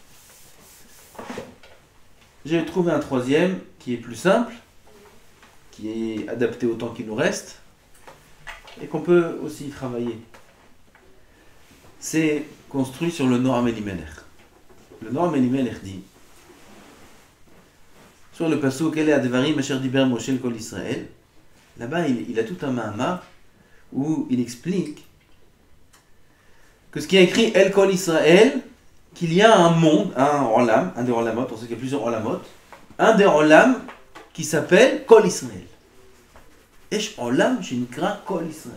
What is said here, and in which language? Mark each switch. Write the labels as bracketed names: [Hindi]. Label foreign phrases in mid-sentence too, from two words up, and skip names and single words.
[French] J'ai trouvé un troisième qui est plus simple, qui est adapté au temps qui nous reste, et qu'on peut aussi travailler. C'est construit sur le Noam Elimelech. Le Noam Elimelech dit, sur le pasuk [Hebrew] אלה הדברים אשר דיבר משה אל כל ישראל, [French] là-bas il a tout un mahama où il explique que ce qui est écrit [Hebrew] אל כל ישראל, [French] qu'il y a un monde, un olam, un des olamot, on sait qu'il y a plusieurs olamot, un des olam qui s'appelle Kol Israël. [Hebrew] יש עולם שנקרא כל ישראל.